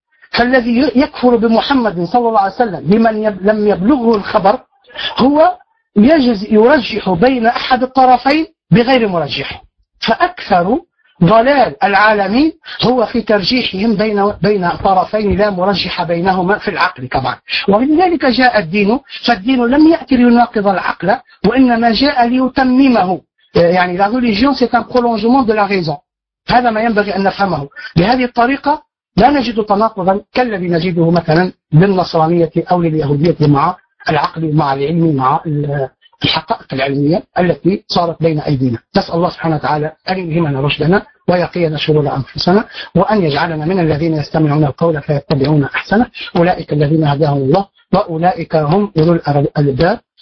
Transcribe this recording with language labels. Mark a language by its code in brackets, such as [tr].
[ar] فالذي يكفر بمحمد صلى الله عليه وسلم لمن لم يبلغه الخبر هو يجز يرجح بين أحد الطرفين بغير مرجح. فأكثر ضلال العالمين هو في ترجيحهم بين طرفين لا مرجح بينهما في العقل طبعا. ولذلك جاء الدين، فالدين لم يأتي ليناقض العقل وإنما جاء ليتممه. [fr] يعني la religion c'est un prolongement de la raison. [ar] هذا ما ينبغي أن نفهمه. بهذه الطريقة لا نجد تناقضا كالذي نجده مثلا للنصرانية أو لليهودية مع العقل مع العلم مع الحقائق العلمية التي صارت بين أيدينا. نسأل الله سبحانه وتعالى أن يلهمنا رشدنا ويقينا شرور أنفسنا، وأن يجعلنا من الذين يستمعون القول فيتبعون أحسنه، أولئك الذين هداهم الله وأولئك هم أولو الألباب.